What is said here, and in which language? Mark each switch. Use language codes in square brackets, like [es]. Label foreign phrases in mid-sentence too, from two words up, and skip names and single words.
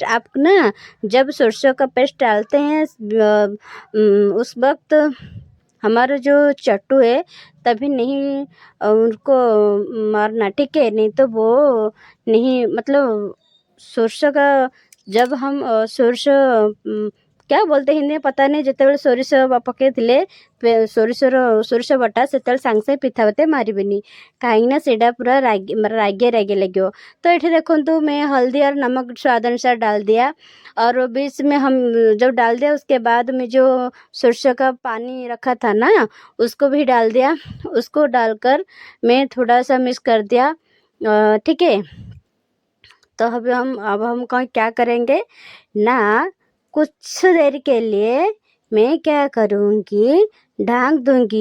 [hi] आप ना जब सरसों का पेस्ट डालते हैं उस वक्त हमारा जो चट्टू है तभी नहीं उनको मारना, ठीक है? नहीं तो वो नहीं, मतलब सरसों का जब हम क्या बोलते हिंदी में पता नहीं, [or] ଯେତେବେଳେ ସୋରିଷ ପକେଇଥିଲେ ସୋରିଷ ବଟା, ସେତେବେଳେ ସାଙ୍ଗେ ସାଙ୍ଗେ ପିଠା ବତେ ମାରିବେନି, କାହିଁକିନା ସେଇଟା ପୁରା ରାଗିଆ ଲାଗିବ। [hi] तो [or] ଏଠି ଦେଖନ୍ତୁ [hi] मैं हल्दी और नमक स्वाद अनुसार डाल दिया, और बीच में हम जब डाल दिया उसके बाद में जो सरसों का पानी रखा था ना उसको भी डाल दिया। उसको डालकर मैं थोड़ा सा मिक्स कर दिया। ठीक है। तो अब हम क्या करेंगे ना, कुछ देर के लिए मैं क्या करूँगी, ढक दूँगी।